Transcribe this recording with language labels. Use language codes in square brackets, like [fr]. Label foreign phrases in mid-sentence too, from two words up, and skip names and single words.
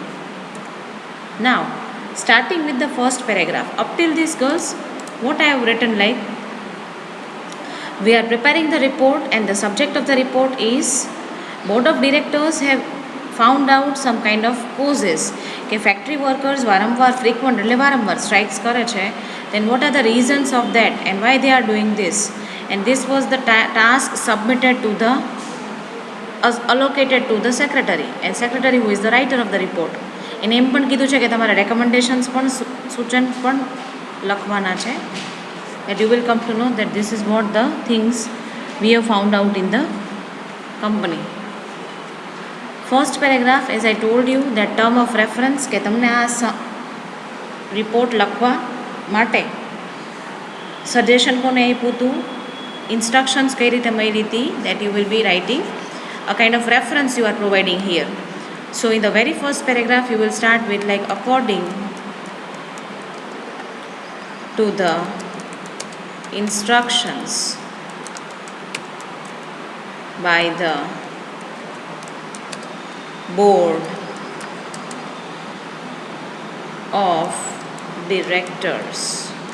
[en] Now, starting with the first paragraph. Up till this, girls, what I have written like, we are preparing the report and the subject of the report is board of directors have found out some kind of causes કે factory workers વારંવાર frequent [gu] એટલે વારંવાર [en] strikes કરે છે, then what are the reasons of that and why they are doing this, and this was the task submitted to the allocated to the secretary, and secretary who is the writer of the report. [gu] એને એમ પણ કીધું છે કે તમારા recommendations પણ સૂચન પણ લખવાના છે, [en] that you will come to know that this is what the things we have found out in the company. First paragraph, as I told you, that term of reference [gu] કે તમને આ રિપોર્ટ લખવા માટે સજેશન કોને આપ્યું હતું, ઇન્સ્ટ્રક્શન્સ કઈ રીતે મળી હતી, [en] that you will be writing a kind of reference you are providing here. So in the very first paragraph you will start with like according to the instructions by the board of directors.